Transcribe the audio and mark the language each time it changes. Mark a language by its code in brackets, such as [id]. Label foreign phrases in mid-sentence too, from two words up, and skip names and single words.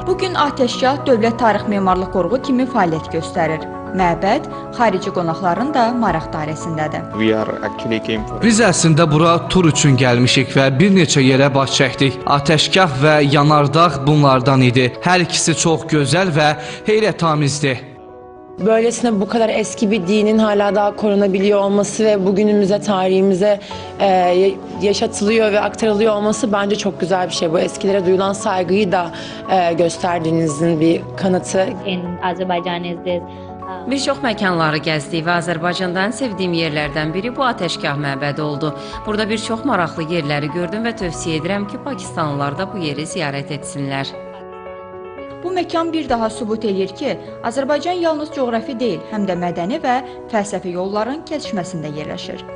[az] Bugün Ateşgah Dövlət Tarix Memarlıq Qoruğu kimi fəaliyyət göstərir. Məbəd xarici qonaqların da maraq dairəsindədir. Biz əslində bura tur üçün gəlmişik və bir neçə yerə baş çəkdik. Ateşgah və yanardağ bunlardan idi. Hər ikisi çox gözəl və heyrətamizdir. [tr] Böylesine bu kadar eski bir dinin hala daha korunabiliyor olması ve bugünümüze, tarihimize yaşatılıyor ve aktarılıyor olması bence çok güzel bir şey. Bu eskilere duyulan saygıyı da gösterdiğinizin bir kanıtı. [az] Bir çox məkanları gəzdik və Azərbaycanda ən sevdiyim yerlərdən biri bu Ateşgah məbədi oldu. Burada bir çox maraqlı yerləri gördüm və tövsiyə edirəm ki, Pakistanlılar da bu yeri ziyarət etsinlər. Bu məkan bir daha sübut edir ki, Azərbaycan yalnız coğrafi deyil, həm də mədəni və fəlsəfi yolların kəsişməsində yerləşir.